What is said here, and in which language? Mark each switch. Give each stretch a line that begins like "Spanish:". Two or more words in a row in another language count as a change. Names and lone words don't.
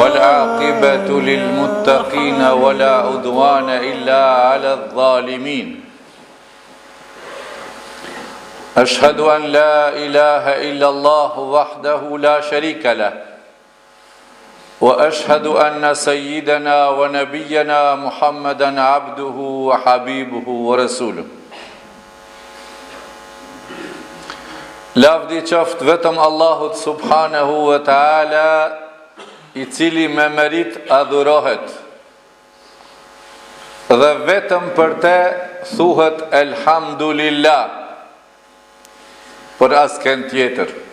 Arabic: والعاقبة للمتقين ولا عدوان إلا على الظالمين أشهد أن لا إله إلا الله وحده لا شريك له وأشهد أن سيدنا ونبينا محمدا عبده وحبيبه ورسوله
Albanian: Lavdi qoftë vetëm Allahut
Arabic: سبحانه وتعالى,
Albanian: I cili me merit adhurohet, dhe vetëm për te thuhet elhamdulillah, për asken tjetër.